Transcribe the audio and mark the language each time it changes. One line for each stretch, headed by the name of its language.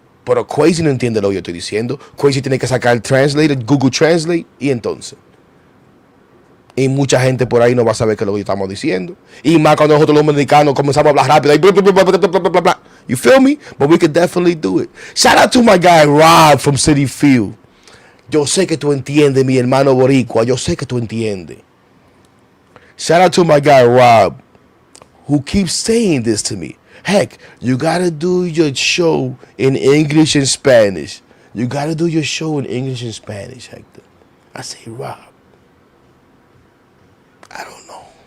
Spanish: Pero Kweisi no entiende lo que yo estoy diciendo. Kweisi tiene que sacar el Translate, el Google Translate, y entonces. Y mucha gente por ahí no va a saber qué es lo que estamos diciendo. Y más cuando nosotros los dominicanos comenzamos a hablar rápido.
English: Like, blah, blah, blah, blah, blah, blah, blah, blah. You feel me? But we could definitely do it. Shout out to my guy Rob from City Field.
Spanish: Yo sé que tú entiendes, mi hermano boricua. Yo sé que tú entiendes.
English: Shout out to my guy Rob, who keeps saying this to me. Heck, you gotta do your show in English and Spanish. You gotta do your show in English and Spanish, Hector. I say, Rob, I don't know.